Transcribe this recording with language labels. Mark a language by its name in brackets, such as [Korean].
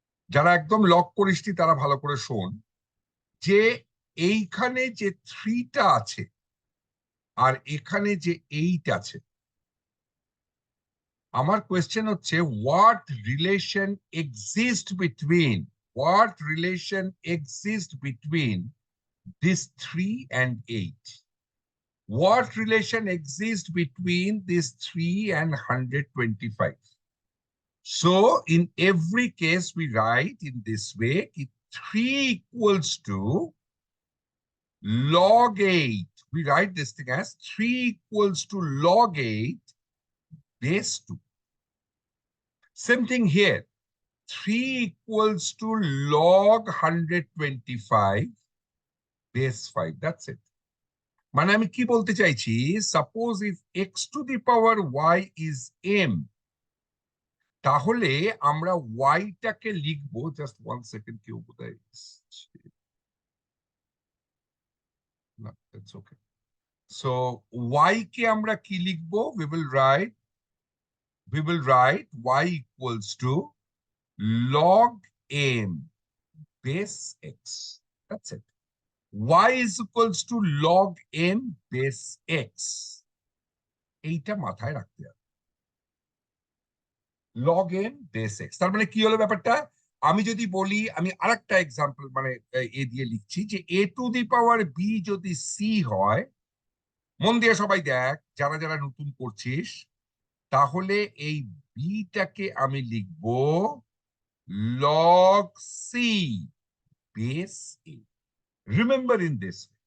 [Bangla] যারা একদম লক করিসনি তারা ভালো করে শোন যে এইখানে যে 3টা আছে আর এখানে যে 8 আছে, আমার কোয়েশ্চেন হচ্ছে [English] What relation exist between, what relation exist between this 3 and 8? What relation exists between this 3 and 125? So in every case we write in this way, if 3 equals to log 8, we write this thing as 3 equals to log 8 base 2. Same thing here, 3 equals to log 125 base 5. That's it. [Bangla] মানে আমি কি বলতে চাইছি, [English] suppose if x to the power y is m, [Bangla] তাহলে আমরা ওয়াইটাকে লিখবো, [English] just 1 second, [Bangla] কেউ বোধহয় না, [English] It's okay. [Bangla] সো ওয়াই কে আমরা কি লিখবো, [English] we will write y equals to log m base x. That's it. Y is equals to log m base x. [Bangla] এইটা মাথায় রাখতে হবে, লগ এম বেস এক্স। তার মানে কি হলো ব্যাপারটা, আমি যদি বলি, আমি আরেকটা এক্সাম্পল মানে এ দিয়ে লিখছি যে এ টু দি পাওয়ার বি যদি সি হয়, মন দিয়ে সবাই দেখ যারা যারা নতুন করছিস, তাহলে এই বিটাকে আমি লিখবো log C base A. [English] Remember in this.